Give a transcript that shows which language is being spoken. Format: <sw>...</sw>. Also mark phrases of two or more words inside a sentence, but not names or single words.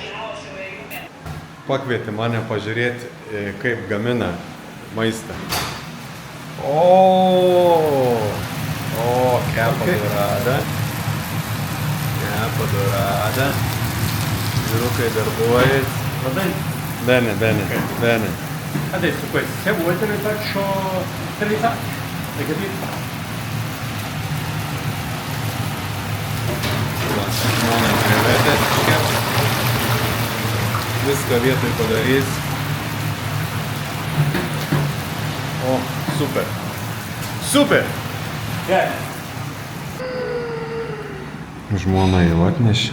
<lt>Pakvietė mane pažiūrėti, kaip gamina maistą. Kepa doradą. Kepa doradą. Vyrukai darbuojas.</lt> <it>Bene. Adesso questi, se vuoi te le faccio tritare, hai capito?</it> <lt>Žmona krevetės iškeps. Viską vietoj padarys. O, super. Super! Žmona jau atnešė.</lt>